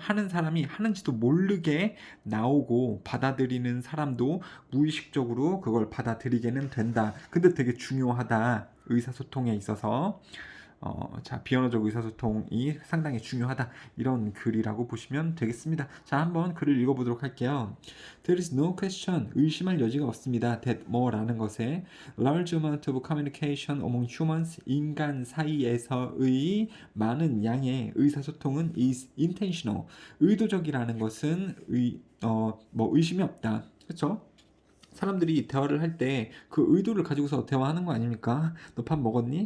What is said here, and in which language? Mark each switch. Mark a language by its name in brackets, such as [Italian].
[Korean] 하는 사람이 하는지도 모르게 나오고, 받아들이는 사람도 무의식적으로 그걸 받아들이게는 된다. 근데 되게 중요하다, 의사소통에 있어서. 비언어적 의사소통이 상당히 중요하다, 이런 글이라고 보시면 되겠습니다. 한번 글을 읽어보도록 할게요. [English] There is no question, [Korean] 의심할 여지가 없습니다. that 뭐라는 것에 [English] large amount of communication among humans, [Korean] 인간 사이에서의 많은 양의 의사소통은 [English] is intentional, [Korean] 의도적이라는 것은 의심이 없다. 그렇죠? 사람들이 대화를 할 때 그 의도를 가지고서 대화하는 거 아닙니까? 너 밥 먹었니?